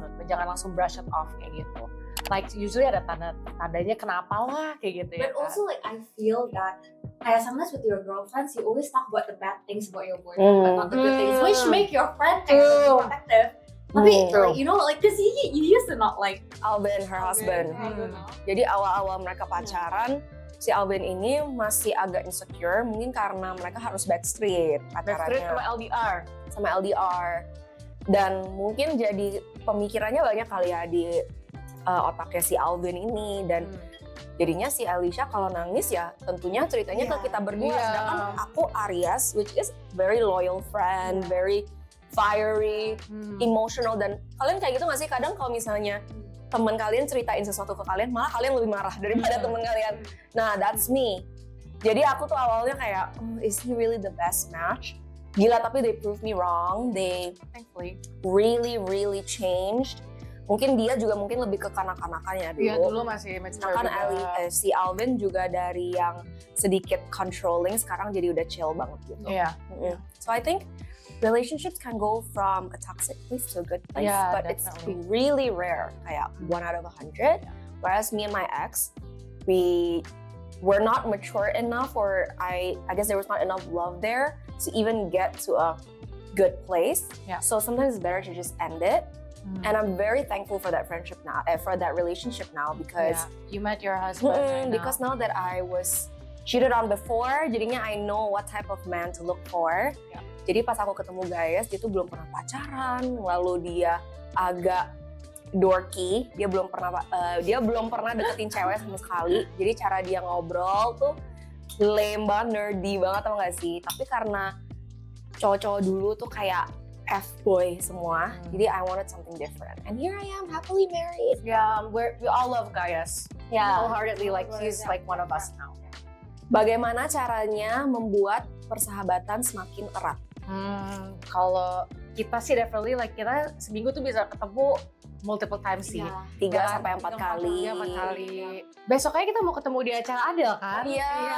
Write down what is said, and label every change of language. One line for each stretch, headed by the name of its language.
Indonesian: Jangan langsung
English: brush it off
Indonesian: kayak gitu.
English: Like usually
Indonesian: ada tandanya kenapa lah kayak gitu ya.
English: But also like I feel that
Indonesian: kayak
English: sometimes with your girlfriends you always talk about the bad things about your boyfriend, but not the good things, which make your friend kind of protective.
Indonesian: Tapi
English: like you know like cause you used to not like Alvin, her husband.
Indonesian: Jadi awal-awal mereka pacaran, si Alvin ini masih agak insecure, mungkin karena mereka harus backstreet pacarannya. Sama LDR. Dan mungkin jadi pemikirannya banyak kali ya di otaknya si Alvin ini. Dan jadinya si Alicia kalau nangis ya tentunya ceritanya ke kita berdua. Sedangkan aku
English: Aries, which is very loyal friend, very fiery, emotional.
Indonesian: Dan kalian kayak gitu gak sih? Kadang kalau misalnya teman kalian ceritain sesuatu ke kalian, malah kalian lebih marah daripada teman kalian.
English: Nah, that's me.
Indonesian: Jadi aku tuh awalnya kayak,
English: is he really the best match?
Indonesian: Gila, tapi
English: they proved me wrong. They thankfully really changed.
Indonesian: Mungkin dia juga mungkin lebih ke kanak-kanakannya dulu. Iya, dulu masih mature kan juga. si Alvin juga dari yang sedikit controlling, sekarang jadi udah chill banget gitu. Iya.
English: So I think relationships can go from a toxic place to a good place, but definitely. it's really rare, kayak 1 out of 100. Whereas me and my ex, we were not mature enough, or I guess there was not enough love there to even get to a good place. So sometimes it's better to just end it. And I'm very thankful for that friendship now, for that relationship now, because you met your husband. Right because now that I was cheated on before,
Indonesian: jadinya
English: I know what type of man to look for.
Indonesian: Jadi pas aku ketemu guys, dia tuh belum pernah pacaran, lalu dia agak dorky, dia belum pernah deketin cewek sama sekali. Jadi cara dia ngobrol tuh lame banget, nerdy banget, tau gak sih? Tapi karena cowok-cowok dulu tuh kayak F-boy semua, jadi
English: I wanted something different. And here I am, happily married. Yeah, we all love Gaius. Wholeheartedly, like he's like one of us now.
Indonesian: Bagaimana caranya membuat persahabatan semakin erat? Kalau kita sih definitely like kita seminggu tuh bisa ketemu
English: multiple times
Indonesian: sih. 3-4 kali. Besok aja kita mau ketemu di acara Adele kan? Iya.